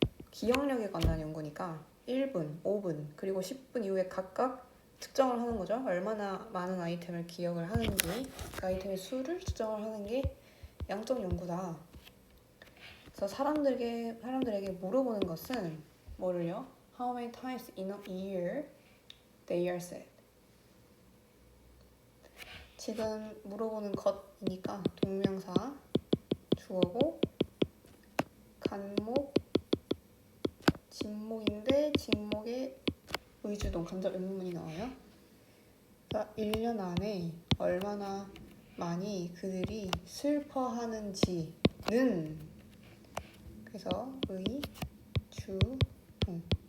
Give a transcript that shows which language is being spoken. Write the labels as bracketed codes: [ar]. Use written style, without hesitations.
[ko] 기억력에 관한 연구니까 1분, 5분, 그리고 10분 이후에 각각 측정을 하는 거죠. 얼마나 많은 아이템을 기억을 하는지, 그 아이템의 수를 측정을 하는 게 양적 연구다. 그래서 사람들에게 물어보는 것은 뭐를요? [en] How many times in a year they are said. [ko] 지금 물어보는 것이니까 동명사, 주어고, 간목, 진목인데 진목에 의주동, 간접 의문문이 나와요. 그러니까 1년 안에 얼마나 많이 그들이 슬퍼하는지는, 그래서 의, 주, 동.